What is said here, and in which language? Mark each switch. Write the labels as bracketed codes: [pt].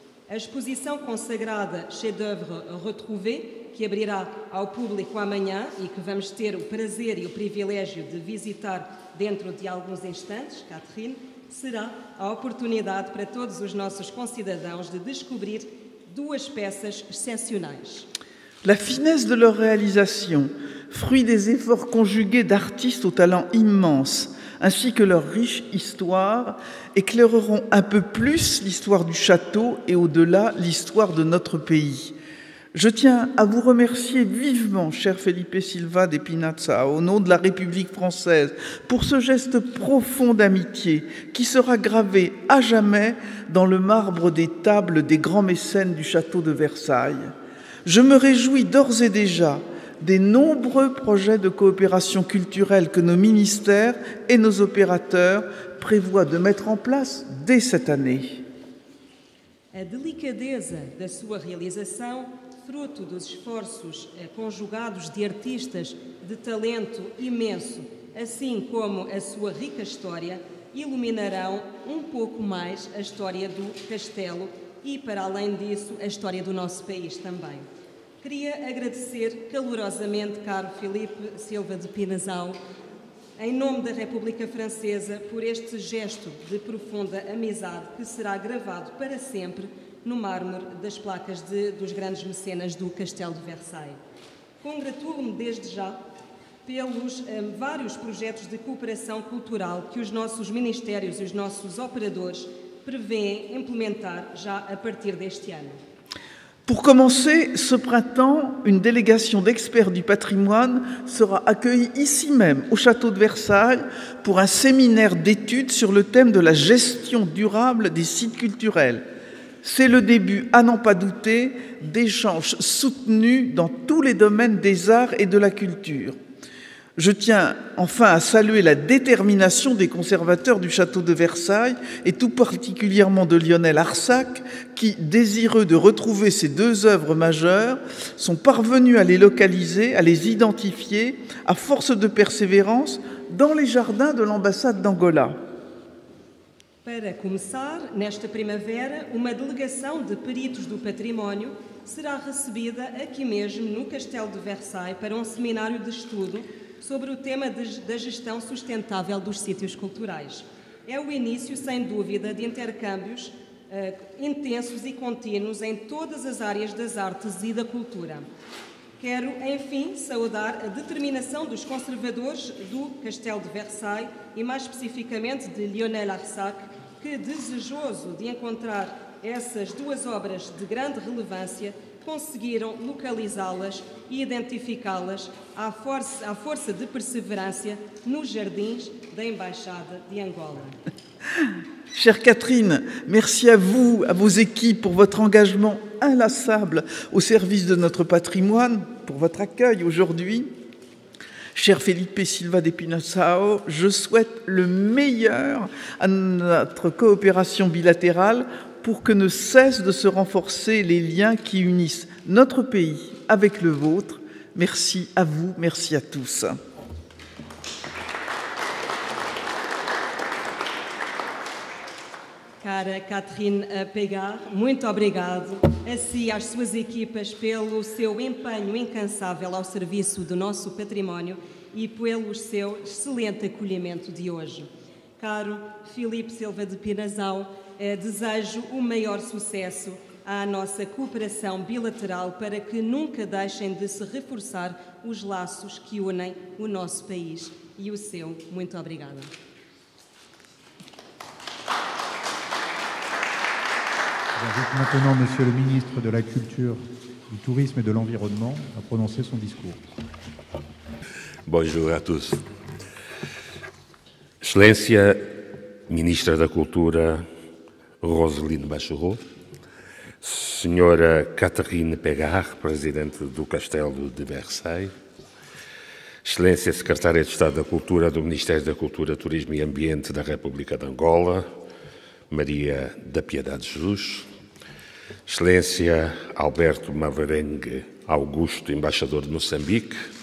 [pt] A exposição consagrada Chef-d'œuvre retrouvé, que abrirá ao público amanhã e que vamos ter o prazer e o privilégio de visitar dentro de alguns instantes, Catherine, será a oportunidade para todos os nossos concidadãos de descobrir duas peças excepcionais. [fr] La finesse de leur réalisation, fruit des efforts conjugués d'artistes au talent immense, ainsi que leur riche histoire, éclaireront un peu plus l'histoire du château et au-delà l'histoire de notre pays. Je tiens à vous remercier vivement, cher Felipe Silva de Pinazzao, au nom de la République française, pour ce geste profond d'amitié qui sera gravé à jamais dans le marbre des tables des grands mécènes du château de Versailles. Je me réjouis d'ores et déjà des nombreux projets de coopération culturelle que nos ministères et nos opérateurs prévoient de mettre en place dès cette année. [pt] A delicadeza da sua realização, fruto dos esforços conjugados de artistas de talento imenso, assim como a sua rica história, iluminarão um pouco mais a história do castelo e, para além disso, a história do nosso país também. Queria agradecer calorosamente, caro Filipe Silva de Pinazzao, em nome da República Francesa, por este gesto de profunda amizade que será gravado para sempre no mármore das placas dos grandes mecenas do Castelo de Versailles. Congratulo-me desde já pelos vários projetos de cooperação cultural que os nossos ministérios e os nossos operadores prevêem implementar já a partir deste ano. [fr] Pour commencer, ce printemps, une délégation d'experts du patrimoine sera accueillie ici même, au château de Versailles, pour un séminaire d'études sur le thème de la gestion durable des sites culturels. C'est le début, à n'en pas douter, d'échanges soutenus dans tous les domaines des arts et de la culture. Je tiens enfin à saluer la détermination des conservateurs du château de Versailles et tout particulièrement de Lionel Arsac qui, désireux de retrouver ces deux œuvres majeures, sont parvenus à les localiser, à les identifier à force de persévérance dans les jardins de l'ambassade d'Angola. [pt] Para começar, nesta primavera, uma delegação de peritos do património será recebida aqui mesmo no Castelo de Versailles para um seminário de estudo sobre o tema da gestão sustentável dos sítios culturais. É o início, sem dúvida, de intercâmbios intensos e contínuos em todas as áreas das artes e da cultura. Quero, enfim, saudar a determinação dos conservadores do Castelo de Versailles e, mais especificamente, de Lionel Arsac, que, desejoso de encontrar essas duas obras de grande relevância, conseguiram localizá-las e identificá-las à força de perseverança nos jardins da Embaixada de Angola. [fr] Chère Catherine, merci à vous, à vos équipes pour votre engagement inlassable au service de notre patrimoine, pour votre accueil aujourd'hui. Cher Felipe Silva de Pinazzao, je souhaite le meilleur à notre coopération bilatérale pour que ne cessent de se renforcer les liens qui unissent notre pays avec le vôtre. Merci à vous, merci à tous. [pt] Cara Catherine Pegar, muito obrigado a si e às suas equipas pelo seu empenho incansável ao serviço do nosso património e pelo seu excelente acolhimento de hoje. Caro Filipe Silva de Pinazzao, desejo o maior sucesso à nossa cooperação bilateral para que nunca deixem de se reforçar os laços que unem o nosso país e o seu. Muito obrigada. [fr] J'invite maintenant Monsieur le ministre de la Culture, du Tourisme et de l'Environnement à prononcer son discours. Bonjour à tous. [pt] Excelência Ministra da Cultura, Roselyne Bachelot, Senhora Catherine Pégard, Presidente do Castelo de Versailles, Excelência Secretária de Estado da Cultura do Ministério da Cultura, Turismo e Ambiente da República de Angola, Maria da Piedade Jesus, Excelência Alberto Mavarengue Augusto, Embaixador de Moçambique,